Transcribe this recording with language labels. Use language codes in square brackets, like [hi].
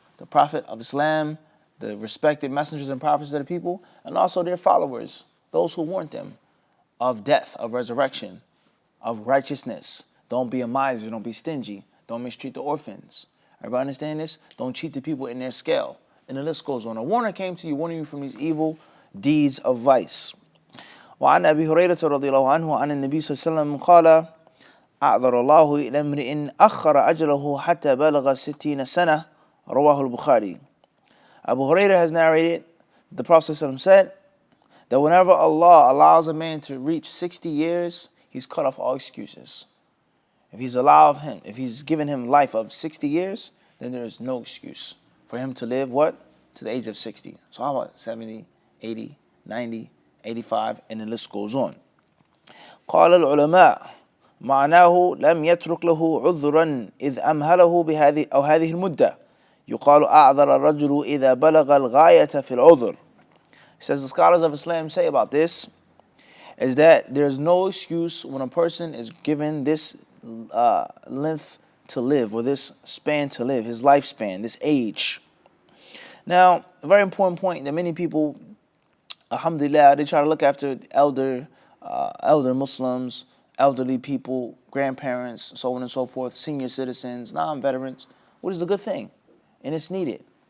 [en] The Prophet of Islam, the respected messengers and prophets of the people, and also their followers, those who warned them of death, of resurrection, of righteousness. Don't be a miser, don't be stingy. Don't mistreat the orphans. Everybody understand this? Don't cheat the people in their scale. And the list goes on. A warner came to you, warning you from these evil deeds of vice. [ar] وعن أبي هريرة رضي الله عنه عن النبي صلى الله عليه وسلم قال أعذر الله إلى امرئ أخر أجله حتى بلغ 60 سنة رواه البخاري. [en] Abu Hurairah has narrated, the Prophet ﷺ said that whenever Allah allows a man to reach 60 years, he's cut off all excuses. If he's given him life of 60 years, then there is no excuse for him to live what? To the age of 60. So how about 70, 80, 90, 85, and the list goes on. [ar] قال العلماء معناه لم يترك له عذرا إذ أمهله بهذه أو هذه المدة يقال أعذر الرجل إذا بلغ الغاية في العذر. [en] He says the scholars of Islam say about this is that there's no excuse when a person is given this length to live, or this span to live, his lifespan, this age. Now, a very important point that many people, alhamdulillah, they try to look after elder Muslims, elderly people, grandparents, so on and so forth, senior citizens, non-veterans, which is a good thing, and it's needed.